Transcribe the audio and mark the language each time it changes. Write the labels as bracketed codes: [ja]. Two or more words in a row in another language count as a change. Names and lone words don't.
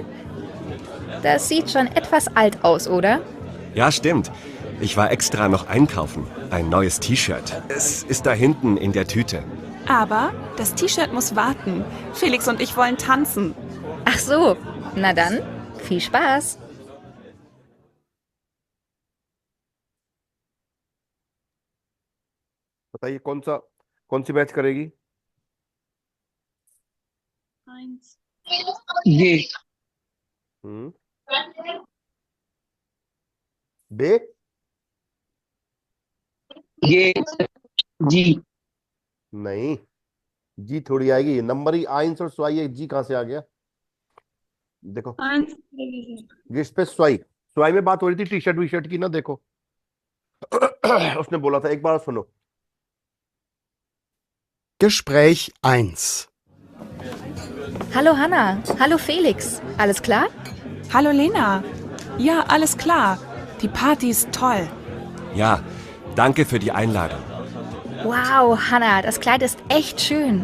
[de] Das sieht schon etwas alt aus, oder? Ja, stimmt. Ich war extra noch einkaufen. Ein neues T-Shirt. Es ist da hinten in der Tüte. Aber das T-Shirt muss warten. Felix und ich wollen tanzen. Ach so, na dann, viel Spaß. [hi] बताइए कौन सी मैच करेगी? 1. ये हम्म, बे ये जी नहीं, जी थोड़ी आएगी, नंबर ही आइंस और स्वाई है, जी कहां से आ गया? देखो 1 करेगी सर। जिस पे [de] zwei zwei [hi] में बात हो रही थी टी शर्ट वी शर्ट की ना, देखो उसने बोला था, एक बार सुनो। [de] Gespräch 1. Hallo Hanna, hallo Felix. Alles klar? Hallo Lena. Ja, alles klar. Die Party ist toll. Ja, danke für die Einladung. Wow, Hanna, das Kleid ist echt schön.